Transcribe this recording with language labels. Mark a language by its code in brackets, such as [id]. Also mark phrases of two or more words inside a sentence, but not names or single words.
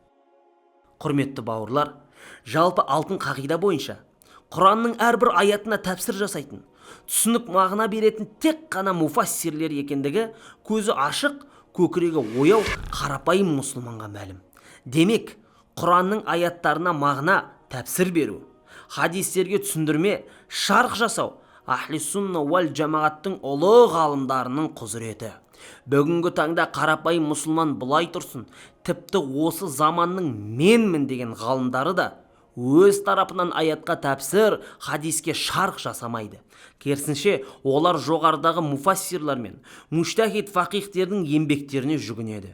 [kk] Құрметті бауырлар, жалпы алтын қағида бойынша Құранның әрбір аятына тәпсір жасайтын, түсінік мағына беретін тек қана муфассирлер екендігі көзі ашық, көкірегі ояу қарапайым мұсылманға мәлім. Демек, Құранның аяттарына мағына тәпсір беру, хадистерге түсіндірме, шарх жасау Ахли сунна вал жамағаттың ұлы ғалымдарының құзыреті. Бүгінгі таңда қарапайым мұсылман бұлай тұрсын, тіпті осы заманның менмін деген ғалымдары да өз тарапынан аятқа тәпсір, хадиске шарх жасамайды. Керісінше, олар жоғарыдағы муфассирлар мен муштахид фақихтердің еңбектеріне жүгінеді.